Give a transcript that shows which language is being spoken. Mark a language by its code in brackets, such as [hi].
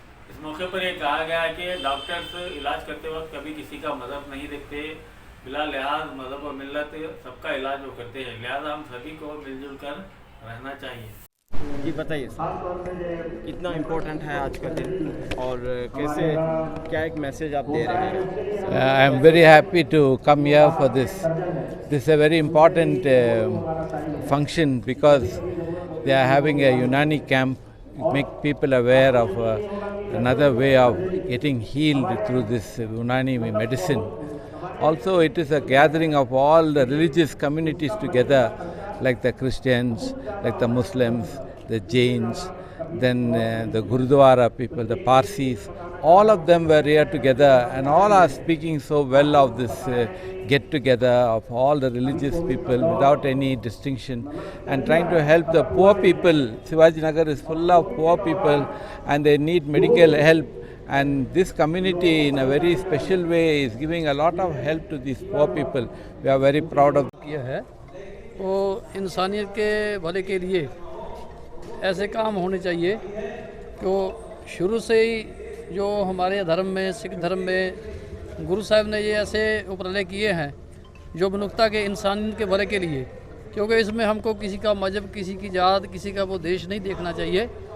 [hi] इस मौके पर यह कहा गया है कि डॉक्टर्स इलाज करते वक्त कभी किसी का मज़हब नहीं देखते, बिला लिहाज मज़हब और मिलत सबका इलाज वो करते हैं, लिहाजा हम सभी को मिलजुल कर रहना चाहिए। जी बताइए कितना इम्पोर्टेंट है आज का दिन और कैसे क्या एक मैसेज आप दे रहे हैं? [en] I am very happy to come here for this. This is a very important function because they are having a Unani camp, make people aware of another way of getting healed through this Unani medicine. Also, it is a gathering of all the religious communities together, like the Christians, like the Muslims, the Jains, then the Gurudwara people, the Parsis. All of them were here together, and all are speaking so well of this get-together of all the religious people without any distinction, and trying to help the poor people. Shivaji Nagar is full of poor people, and they need medical help. And this community in a very special way is giving a lot of help to these poor people. We are very proud of [hi] किया है। वो इंसानियत के भले के लिए ऐसे काम होने चाहिए कि शुरू से ही जो हमारे धर्म में, सिख धर्म में गुरु साहब ने ये ऐसे उपरले किए हैं जो मनुष्यता के इंसानियत के भले के लिए, क्योंकि इसमें हमको किसी का मजहब, किसी की जात, किसी का वो देश नहीं देखना चाहिए।